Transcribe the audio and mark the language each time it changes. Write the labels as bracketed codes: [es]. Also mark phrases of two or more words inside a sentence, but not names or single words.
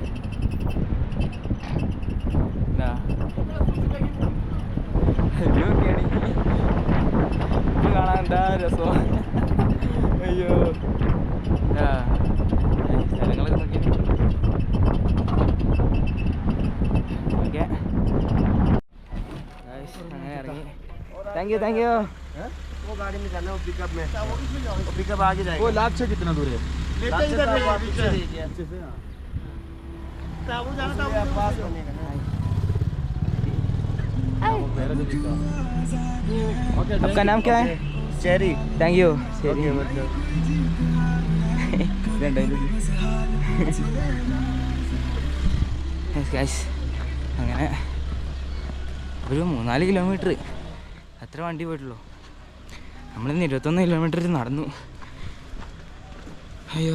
[ml] ഇപ്പൊ കാണാൻ എന്താ രസം. അയ്യോ, സ്ഥലങ്ങളൊക്കെ നോക്കി. ഓക്കെ, അങ്ങനെ ഇറങ്ങി. [en] Thank you. [hi] वो गाड़ी में जाना है, वो पिकअप में, वो पिकअप आगे जाएगा। वो लाख से कितना दूर है? लाख से तो आप पीछे देखिए। ताबू जाना, ताबू पास होने का ना। आपका नाम क्या है? चेरी। [en] Thank you. [ml] ശരി, അങ്ങനെ ഒരു 3-4 കിലോമീറ്റർ അത്ര വണ്ടി പോയിട്ടുള്ളൂ. നമ്മളിന്ന് 21 കിലോമീറ്റർ നടന്നു. അയ്യോ,